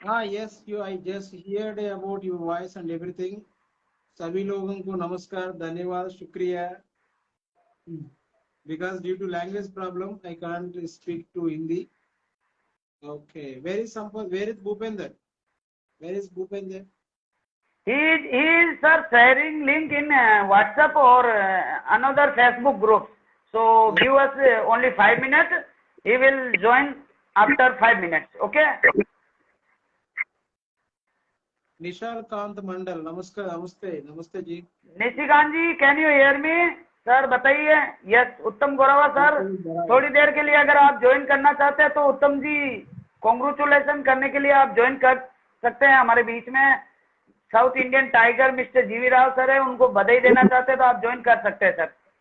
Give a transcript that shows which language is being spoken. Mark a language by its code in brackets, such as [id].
[en] Yes, I just heard about your voice and everything. [hi] सभी लोगों को नमस्कार, धन्यवाद, शुक्रिया. [en] Because due to language problem, I can't speak to Hindi. Okay, where is Sampath? Where is Bhupender? Where is Bhupender? He is sir sharing link in WhatsApp or another Facebook group. So give us only 5 minutes. He will join after 5 minutes. Okay. Nishal Kant Mandal, namaskar, namaste ji. Nishikant ji, can you hear me? [hi] Sir बताइए। Yes उत्तम गौरवा sir, थोड़ी देर के लिए अगर आप join करना चाहते हैं तो उत्तम जी कॉन्ग्रेचुलेशन करने के लिए आप ज्वाइन कर सकते हैं हमारे बीच में। साउथ इंडियन टाइगर मिस्टर जीवी राव सर है, उनको बधाई देना चाहते हैं तो आप ज्वाइन कर सकते हैं सर।